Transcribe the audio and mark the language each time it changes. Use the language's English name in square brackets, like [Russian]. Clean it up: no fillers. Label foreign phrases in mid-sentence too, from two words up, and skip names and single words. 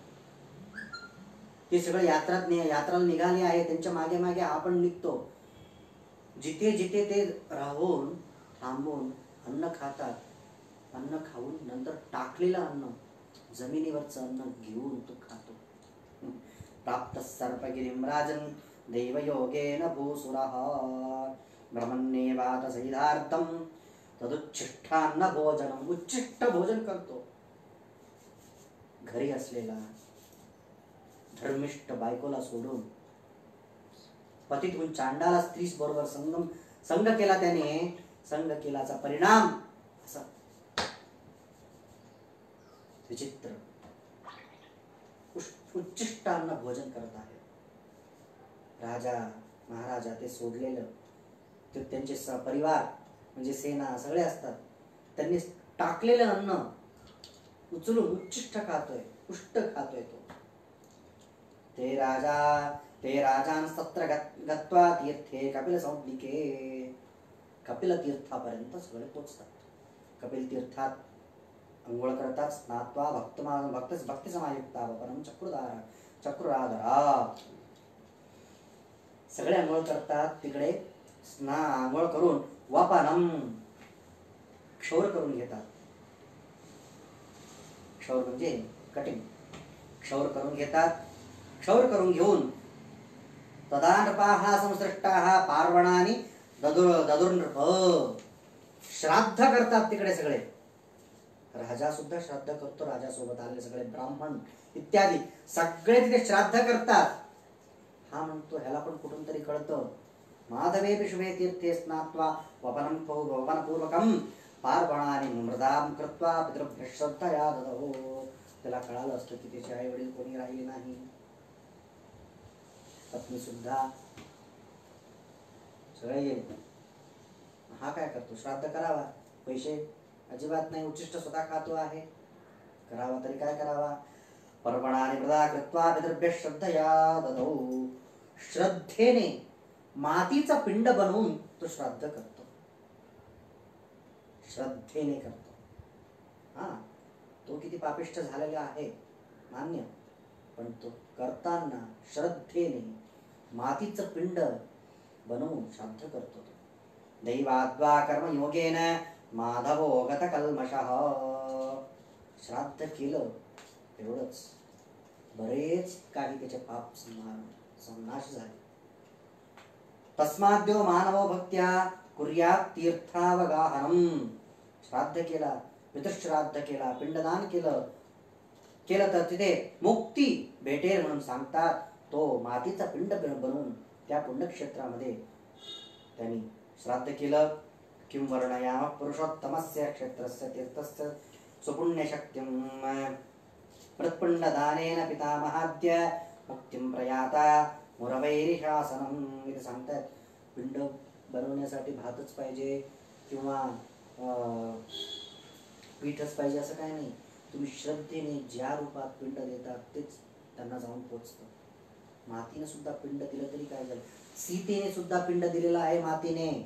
[Marathi] ते सगळे यात्रा निघाले आहे, त्यांच्या मागे मागे आपण निघतो. जिथे जिथे ते राहून थांबून अन्न खातात. अन्न खाऊन नंतर टाकलेलं अन्न जमिनीवरचं अन्न घेऊन तो खातो. [Sanskrit] प्राप्त सर्पगिरिं राजन दैवयोगेन भूसुरः ब्रह्मण्येवात सैधार्थम तदुच्छिष्टान्न भोजनम. [Marathi] उच्छिष्ट भोजन करतो. घरी असलेला धर्मिष्ठ बायकोला सोडून पतितून चांडाला स्त्रीस बरोबर संग केला. त्याने संग केल्याचा परिणाम असा विचित्र. उच्चिष्टान्न भोजन करत आहे. राजा महाराजा ते सोडलेलं ते त्यांचे परिवार म्हणजे सेना सगळे असतात. त्यांनी टाकलेलं अन्न उचलून उच्चिष्ट खातोय, पुष्ट खातोय तो. [Sanskrit] ते राजान सत्र गत्वा तीर्थे कपिल संज्ञिके. [Marathi] कपिल तीर्थापर्यंत सगळे पोचतात. कपिल तीर्थात अंघोळ करतात. [Sanskrit] स्नात्वा भक्ती समायुक्ता वपनम चक्रुराधरा. [Marathi] सगळे अंघोळ करतात. तिकडे अंघोळ करून वपनम क्षौर करून घेतात. क्षौर म्हणजे कटिंग. क्षौर करून घेतात. क्षौर करून घेऊन [Sanskrit] तदा नृपाः संसृष्टाः पार्वणानि ददुर्नृप. [Marathi] श्राद्ध करतात तिकडे सगळे. राजा सुद्धा श्राद्ध करतो. राजासोबत आलेले सगळे ब्राह्मण इत्यादी सगळे तिथे श्राद्ध करतात. हा म्हणतो ह्याला पण कुठून तरी कळतं. [Sanskrit] माधवे विश्वे तीर्थे स्नात्वा वपनपूर्वकम पार्वणानि मृदाम कृत्वा पितृभ्यः श्रद्धया ददौ. [Marathi] त्याला कळालं असतं की त्याचे आई वडील कोणी राहिले नाही. पत्नी सुद्धा सगळे येईल. हा काय करतो? श्राद्ध करावा. पैसे अजिबात नाही. उच्चिष्ट स्वतः खातो आहे. करावा तरी काय करावा? [Sanskrit] पर्वणानि मृदा कृत्वा पितृभ्यः श्रद्धया ददौ. [Marathi] श्रद्धेने मातीचा पिंड बनवून तो श्राद्ध करतो. श्रद्धेने करतो. हा तो किती पापिष्ट झालेला आहे मान्य, पण तो करताना श्रद्धेने मातीचं पिंड बनवून श्राद्ध करतो. [Sanskrit] दैवाद्वा कर्मयोगेन माधवो गत कल्मषः. [Marathi] श्राद्ध केलं एवढंच बरेच काही त्याचे पाप संनाश झाले. [Sanskrit] तस्माद्यो मानवो भक्त्या कुर्यात् तीर्थावगाहनम. [Marathi] श्राद्ध केला, पितृश्राद्ध केला, पिंडदान केलं तर तिथे मुक्ती भेटेल म्हणून सांगतात. तो मातीचा पिंड बनवून त्या पुण्यक्षेत्रामध्ये त्यांनी श्राद्ध केलं. [Sanskrit] किं वर्णयामः पुरुषोत्तमस्य क्षेत्रस्य तीर्थस्य सुपुण्यशक्तिं मृत्पिंडदानेन पितामहाद्य मुक्तिं प्रयाता मुरवैरिशासनम्. [Marathi] इथे सांगतात पिंड बनवण्यासाठी भातच पाहिजे किंवा पीठच पाहिजे असं काय नाही. तुम्ही श्रद्धेने ज्या रूपात पिंड देतात तेच त्यांना जाऊन पोचतं. मातीने सुद्धा पिंड दिलं तरी काय झालं? सीतेने सुद्धा पिंड दिलेलं आहे मातीने.